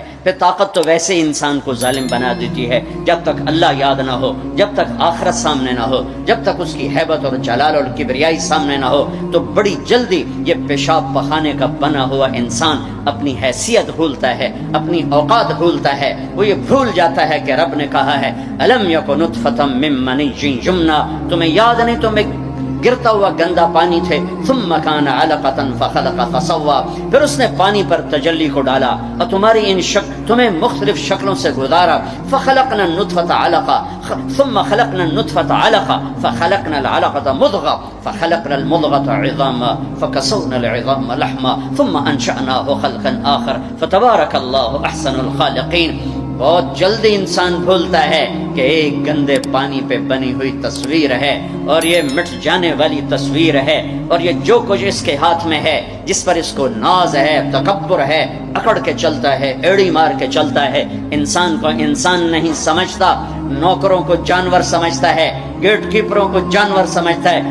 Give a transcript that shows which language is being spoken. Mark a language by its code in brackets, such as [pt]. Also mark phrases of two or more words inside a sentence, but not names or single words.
[ur] پھر طاقت تو ویسے ہی انسان کو ظالم بنا دیتی ہے، جب تک اللہ یاد نہ ہو، جب تک آخرت سامنے نہ ہو، جب تک اس کی ہیبت اور جلال اور کبریائی سامنے نہ ہو، تو بڑی جلدی یہ پیشاب پخانے کا بنا ہوا انسان اپنی حیثیت بھولتا ہے، اپنی اوقات بھولتا ہے۔ وہ یہ بھول جاتا ہے کہ رب نے کہا ہے [ar] الم یک نطفۃ من منی یمنی، [ur] تمہیں یاد نہیں تم ایک گرتا ہوا گندا پانی تھے، [ar] ثم کان علقۃ فخلق فسوی، [ur] پھر اس نے پانی پر تجلی کو ڈالا اور تمہاری ان تمہیں مختلف شکلوں سے گزارا، [ar] فخلقنا النطفۃ علقہ ثم خلقنا النطفۃ علقہ فخلقنا العلقۃ مضغہ فخلقنا المضغۃ عظاما فکسونا العظام لحما ثم انشأناہ خلقا آخر فتبارک اللہ احسن الخالقین۔ [ur] بہت جلدی انسان بھولتا ہے کہ ایک گندے پانی پہ بنی ہوئی تصویر ہے، اور یہ مٹ جانے والی تصویر ہے، اور یہ جو کچھ اس کے ہاتھ میں ہے، جس پر اس کو ناز ہے، تکبر ہے، اکڑ کے چلتا ہے، ایڑی مار کے چلتا ہے، انسان کو انسان نہیں سمجھتا، نوکروں کو جانور سمجھتا ہے، گیٹ کیپروں کو جانور سمجھتا ہے۔